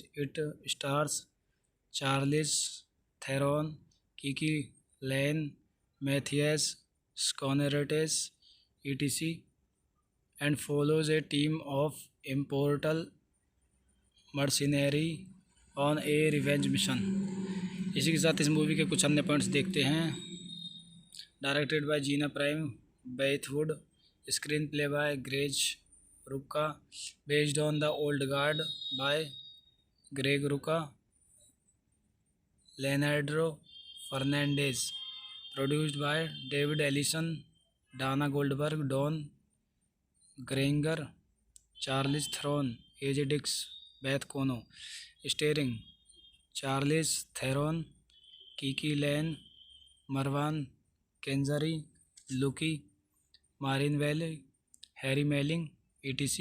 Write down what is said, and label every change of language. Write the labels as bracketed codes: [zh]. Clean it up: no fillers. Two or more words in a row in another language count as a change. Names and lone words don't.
[en] It stars Charlize Theron, Kiki Layne, Matthias Schoenaerts etc. and follows a team of immortal mercenary on a revenge mission. [hi] इसी के साथ इस मूवी के कुछ अन्य पॉइंट्स देखते हैं। [en] Directed by Gina Prince-Bythewood, screenplay by Greg Rucka, based on The Old Guard by Greg Rucka, Leonardo Fernandez, produced by David Ellison, Dana Goldberg, Don Granger, Charlize Theron, AJ Dix, Beth Kono, starring Charlize Theron, KiKi Layne, Marwan Kenzari, Luca Marinelli, Harry Melling, etc.